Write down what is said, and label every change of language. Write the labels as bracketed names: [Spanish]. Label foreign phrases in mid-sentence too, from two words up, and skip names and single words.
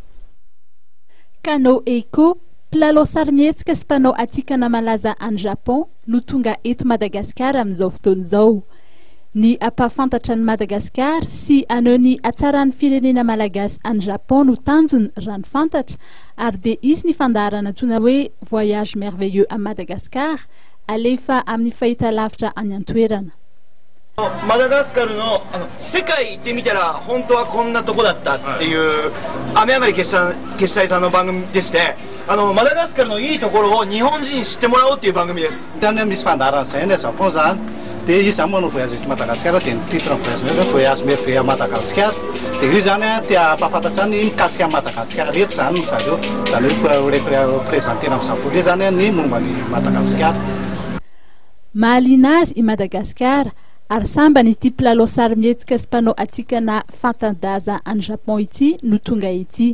[Malagasy] Kano Eiko, mpilalao sarimihetsika sy mpanao atikana malaza any Japon no tonga eto Madagasikara amin'izao fotoana izao. Ny ampafantatra ny Madagasikara sy aneho ny atsaran'ny firenena malagasy any Japon no tanjony raha ny fantatra ary dia izy ny fandaharana antsoina hoe [French] voyage merveilleux à Madagascar [Malagasy] alefa amin'ny fahitalavitra any an-toerana. [Japanese] マダガスカルの世界行ってみたら本当はこんなとこだったっていう雨上がり決済さんの番組でして、マダガスカルのいいところを日本人に知ってもらおうっていう番組です。 [Malagasy] Dia izy manao voyage eto Madagasikara dia ny titre [French] voyage merveilleux à Madagascar [Malagasy] dia io zany tia ampahafantatsa ny mikasika Madagasikara eto zany no zareo zany hoe représentena amin'ny japonais zany ny momba ny Madagasikara. Mahaliana azy i Madagasikara ary samba ny ity mpilalao sarimihetsika sy mpanao atikana fanta-daza any Japon ity no tonga ity.